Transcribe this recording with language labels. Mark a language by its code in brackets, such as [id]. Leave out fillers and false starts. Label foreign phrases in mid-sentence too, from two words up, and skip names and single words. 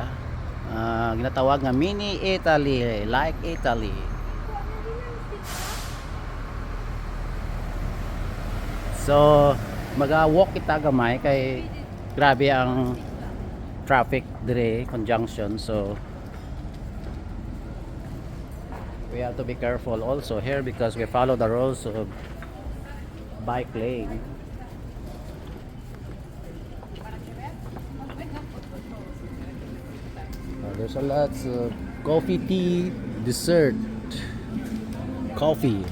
[hil] Ginatawag nga mini Italy, like Italy. So mag-walk kita gamay kay grabe ang traffic dire, [en] conjunction. So we have to be careful also here because we follow the rules of bike lane. There's a lot of coffee, tea, dessert, coffee.